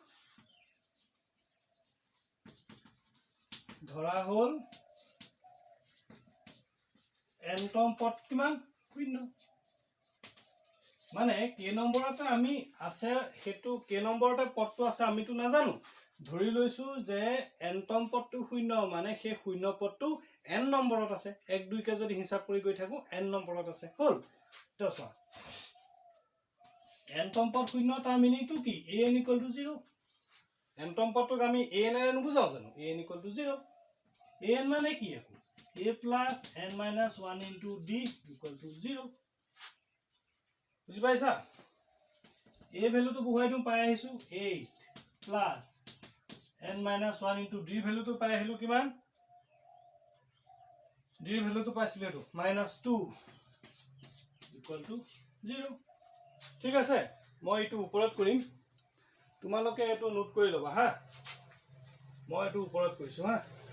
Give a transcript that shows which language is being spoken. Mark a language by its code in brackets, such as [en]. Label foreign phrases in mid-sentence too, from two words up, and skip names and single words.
[as] ধৰা হল এনটম পদ কিমান শূন্য মানে কে নম্বৰতে আমি আছে হেতু কে নম্বৰতে পদটো আছে আমিটো নাজানো ধৰি লৈছো যে এনটম পদটো শূন্য মানে সেই শূন্য পদটো n নম্বৰত আছে 1 2 কে যদি হিসাব কৰি গৈ থাকো n নম্বৰত আছে হল তো চোৱা এনটম পদ শূন্য তাৰ মিনিংটো কি [en] an equal to 0 [as] এনটম পদটোক আমি an এৰে নুবুজাও জানো [en] an equal to 0 [as] an মানে কি আকৌ [en] a plus n minus 1 into d equal to 0 [as] বুজি পাইছা a ভ্যালুটো বহুৱাই দিম পাই আহিছো [en] 8 plus n minus 1 into d [as] ভ্যালুটো পাই আহিলো কিমান d ভ্যালুটো পাইছিলো এটো -2 [en] equal to 0 [as] ঠিক আছে মই এটো ওপৰত কৰিম তোমালোকে এটো নোট কৰি লবা হা মই এটো ওপৰত কৈছো হা